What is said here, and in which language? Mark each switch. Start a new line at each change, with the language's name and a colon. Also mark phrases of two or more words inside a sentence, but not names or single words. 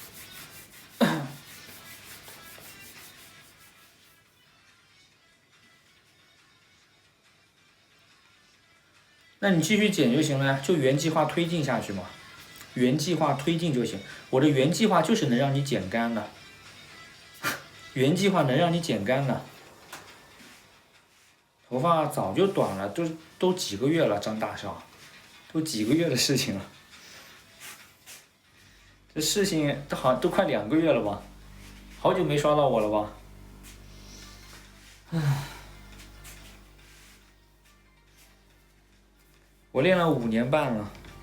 Chinese: 那你繼續減就行了，就原計劃推進下去嘛。原計劃推進就行，我的原計劃就是能讓你減乾的，原計劃能讓你減乾的。頭髮早就短了，都幾個月了，張大少，都幾個月的事情了。這事情都快2個月了吧，好久沒刷到我了吧？我練了5年半了。